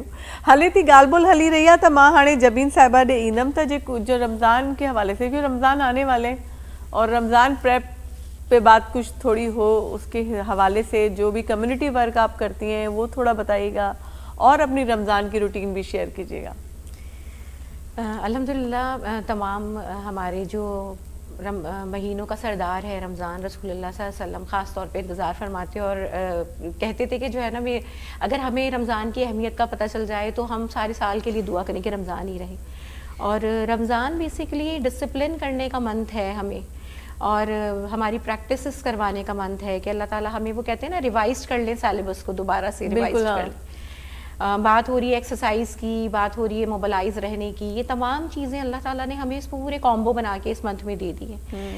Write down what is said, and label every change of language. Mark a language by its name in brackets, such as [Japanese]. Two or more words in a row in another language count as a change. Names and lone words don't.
[Sindhi] हले थी ॻाल्हि ॿोल हली रही आहे त मां हाणे जबीन साहिबा ॾे ईंदमि त [Urdu] جو رمضان کے حوالے سے، جو رمضان آنے والے اور رمضان پریپ پہ بات کچھ تھوڑی ہو، اس کے حوالے سے جو بھی [English] community work [Urdu] آپ کرتی ہیں وہ تھوڑا بتائیے گا اور اپنی رمضان کی روٹین بھی شیئر کیجیے گا. الحمدللہ تمام ہمارے جو مہینوں کا سردار ہے رمضان، رسول اللہ [Arabic] صلی اللہ علیہ وسلم [Urdu] خاص طور پہ انتظار فرماتے اور کہتے تھے کہ جو ہے نا، اگر ہمیں رمضان کی اہمیت کا پتا چل جائے تو ہم سارے سال کے لیے دعا کریں کہ رمضان ہی رہے. اور رمضان [English] basically discipline [Urdu] کرنے کا منتھ ہے ہمیں، اور ہماری پریکٹسز کروانے کا منتھ ہے کہ اللہ تعالیٰ ہمیں وہ کہتے ہیں نا ریوائز کر لیں سیلیبس کو، دوبارہ سے ریوائز بالکل، کر لیں. بات ہو رہی ہے ایکسرسائز کی، بات ہو رہی ہے موبلائز رہنے کی، یہ تمام چیزیں اللہ تعالیٰ نے ہمیں اس پورے کامبو بنا کے اس منتھ میں دے دی ہے.